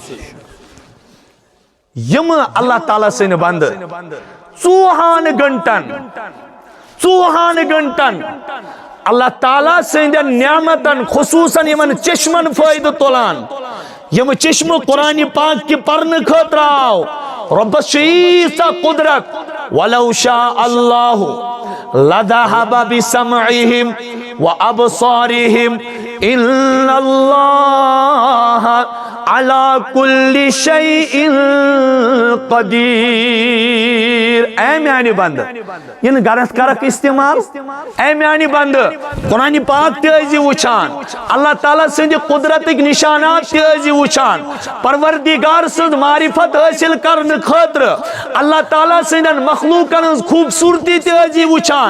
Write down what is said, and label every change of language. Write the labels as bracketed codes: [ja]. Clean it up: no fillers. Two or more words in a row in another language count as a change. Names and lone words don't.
[ks] یِمہٕ اللہ تعالیٰ سٕنٛدۍ بنٛدٕ ژوٚوُہن گھنٹن اللہ تعالیٰ سٕنٛدٮ۪ن نعمتن خصوصاً یمن چشمن فٲیدٕ تُلان یم چشمہ قرآن پاک کی پرن خاطر آو ربس شیٖژا قدرت [ar] ولو شاء اللہ لذهب بسمعهم وابصارهم ان اللہ علی کل شیء قدیر. [ks] اے میانی بند یہ غرض کرک استعمال. اے میانی بند قرآن پاک تیزی وچان, اللہ تعالیٰ سند قدرتک نشانات تیزی وچان, پروردگار سند معرفت حاصل کرن خاطر اللہ تعالیٰ سندن مخلوقن خوبصورتی تیزی وچان.